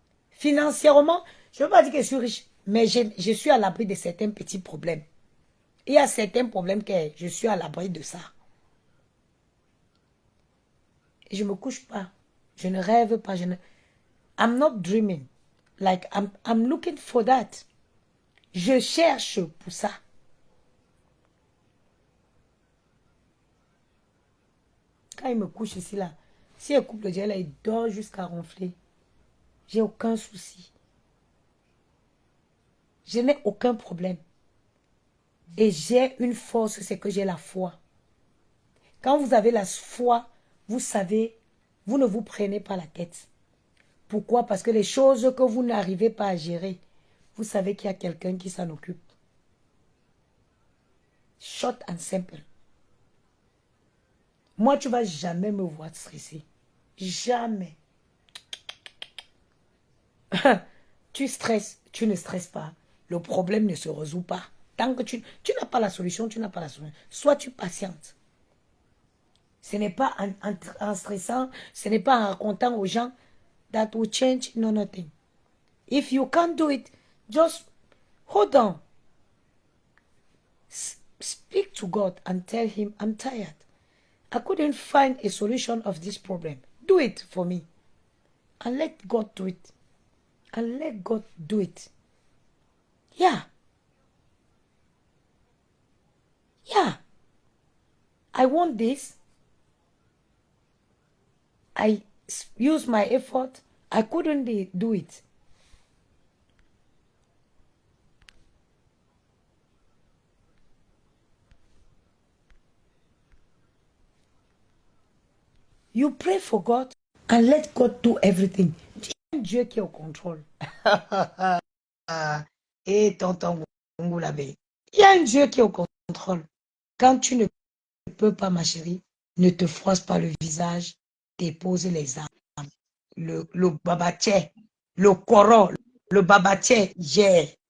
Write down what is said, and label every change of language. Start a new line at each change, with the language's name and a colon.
French: Financièrement, je ne veux pas dire que je suis riche, mais je suis à l'abri de certains petits problèmes. Il y a certains problèmes que je suis à l'abri de ça. Et je ne me couche pas. Je ne rêve pas.
English: I'm not dreaming. Like, I'm looking for that.
French: Je cherche pour ça. Quand il me couche ici, là, si il coupe le gel, là, il dort jusqu'à ronfler. J'ai aucun souci. Je n'ai aucun problème. Et j'ai une force, c'est que j'ai la foi. Quand vous avez la foi, vous savez, vous ne vous prenez pas la tête. Pourquoi? Parce que les choses que vous n'arrivez pas à gérer, vous savez qu'il y a quelqu'un qui s'en occupe.
English: Short and simple.
French: Moi, tu ne vas jamais me voir stressé. Jamais. Tu stresses, tu ne stresses pas. Le problème ne se résout pas. Tant que tu n'as pas la solution, tu n'as pas la solution. Soit tu patientes. Ce n'est pas en stressant, ce n'est pas en racontant aux gens
English: that will change no nothing. If you can't do it, just hold on. Speak to God and tell him, I'm tired. I couldn't find a solution of this problem. Do it for me. And let God do it. And let God do it. Yeah. Yeah. I want this. I use my effort. I couldn't do it. You pray for God and let God do everything.
French: Il y a un Dieu qui est au contrôle. Et tonton Ngoulabe. Il y a un Dieu qui est au contrôle. Quand tu ne peux pas, ma chérie, ne te froisse pas le visage, dépose les armes. Le babaché, le koro, le babaché, yeah.